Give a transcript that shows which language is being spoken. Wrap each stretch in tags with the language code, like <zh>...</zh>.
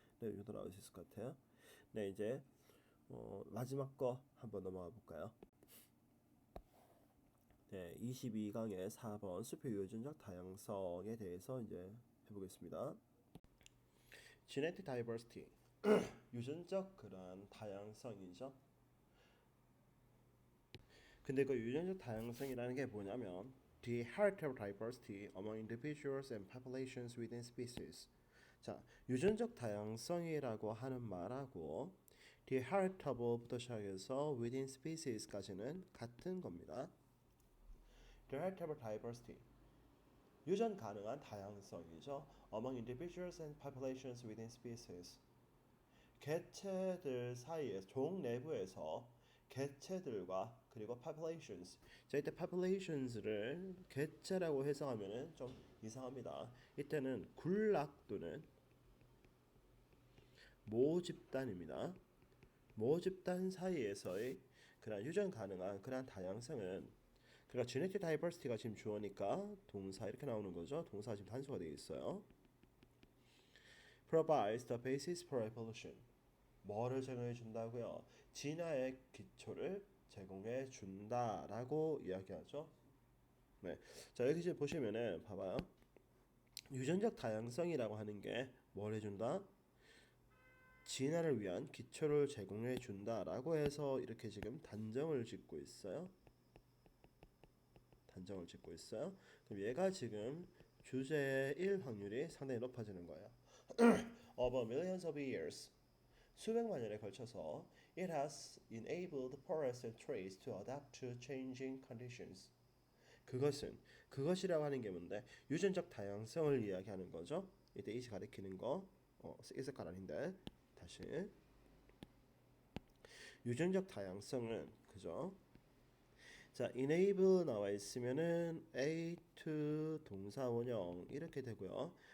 <ko>네, 이 정도 나올 수 있을 것 같아요. 네, 이제 마지막 거 한번 넘어가 볼까요? 네, 22강의 4번 수표 유전적 다양성에 대해서 이제 해보겠습니다.</ko> <en>Genetic diversity</en> <ko>유전적 그런 다양성이죠. 근데 그 유전적 다양성이라는 게 뭐냐면</ko> <en>the heritable diversity among individuals and populations within species.</en> <ko>자, 유전적 다양성이라고 하는 말하고</ko> <en>the heritable</en> <ko>부터 시작해서</ko> <en>within species</en> <ko>까지는 같은 겁니다.</ko> <en>The heritable diversity</en> <ko>유전 가능한 다양성이죠.</ko> <en>Among individuals and populations within species.</en> <ko>개체들 사이에 종 내부에서 개체들과 그리고 populations. 자, 이때 populations를 개체라고 해석하면은 좀 이상합니다. 이때는 군락 또는 모집단입니다. 모집단 사이에서의 그런 유전 가능한 그런 다양성은 그러니까</ko> <en>genetic diversity</en> <ko>가 지금 주어니까 동사 이렇게 나오는 거죠. 동사가 지금 단수가 되어 있어요.</ko> <en>provides the basis for evolution.</en> <ko>뭐를 제공해 준다고요? 진화의 기초를 제공해 준다라고 이야기하죠. 네. 자, 여기 지금 보시면은 봐봐요. 유전적 다양성이라고 하는 게 뭘 해준다? 진화를 위한 기초를 제공해 준다라고 해서 이렇게 지금 단정을 짓고 있어요. 단정을 짓고 있어요. 그럼 얘가 지금 주제의 1 확률이 상당히 높아지는 거예요.</ko> <en>Over millions of years,</en> <ko>수백만 년에 걸쳐서</ko> <en>it has enabled forests and trees to adapt to changing conditions.</en> <ko>그것이라고 하는 게 뭔데? 유전적 다양성을 이야기하는 거죠. 이때 이시 가리키는 거 있을까 아닌데 다시 유전적 다양성은 그죠? 자, enable 나와 있으면은 A2 동사 원형 이렇게 되고요.</ko>